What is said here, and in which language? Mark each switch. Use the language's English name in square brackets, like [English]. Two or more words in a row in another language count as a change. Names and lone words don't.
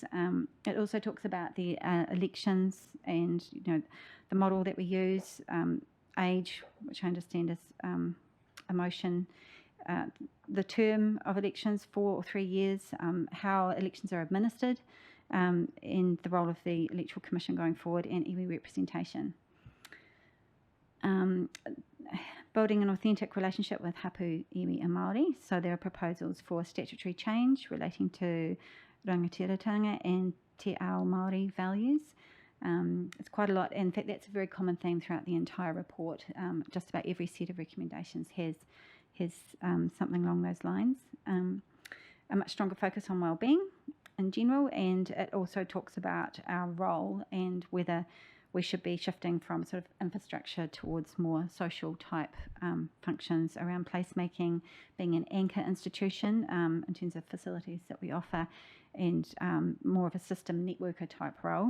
[English] It also talks about the elections and the model that we use, age, which I understand is a motion, the term of elections, 4 or 3 years, how elections are administered, and the role of the Electoral Commission going forward, and iwi representation. Building an authentic relationship with [Māori] hapu, iwi [English] and Māori. So there are proposals for statutory change relating to rangatiratanga and [Māori] te ao Māori [English] values. It's quite a lot. In fact, that's a very common theme throughout the entire report. Just about every set of recommendations has something along those lines. A much stronger focus on wellbeing in general, and it also talks about our role and whether we should be shifting from sort of infrastructure towards more social type functions around placemaking, being an anchor institution in terms of facilities that we offer, and more of a system networker type role.